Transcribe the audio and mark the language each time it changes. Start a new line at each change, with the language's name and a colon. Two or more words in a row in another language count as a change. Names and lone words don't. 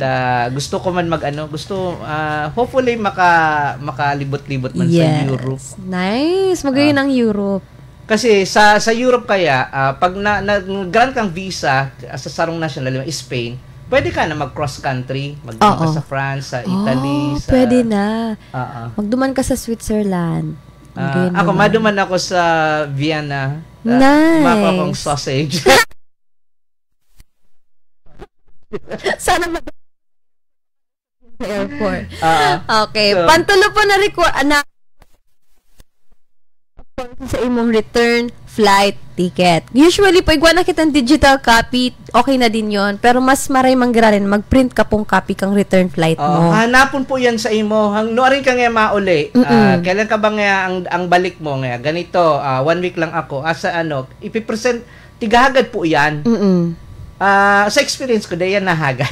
Bikol: Gusto ko man hopefully makalibot-libot man sa Europe. Nice. Magayon ang Europe. Kasi sa Europe kaya, pag grant kang visa sa sarong national, Spain, pwede ka na mag-
English: cross country,
Bikol: magduman ka sa France, sa Italy, sa...
Filipino: pwede na.
Bikol: Magduman ka sa Switzerland. Ako, maduman ako sa Vienna. Nice. Maka akong sausage.
Filipino: Sana sa airport.
Bikol: Okay. So, pantulo po na sa imong
English: return flight ticket.
Filipino: Usually, pag wala kitang
English: digital copy,
Filipino: okay na din yon.
Bikol: Pero mas maray manggirarin, mag-print ka pong copy kang
English: return flight
Bikol: mo. Hanapon po yan sa imo. Nuarin ka nga mauli.
Filipino: Kailan ka ba nga ang balik mo nga? Ganito, 1 week lang ako.
Bikol: Ipipresent, tigahagad po yan. Sa experience ko, yan nahagad.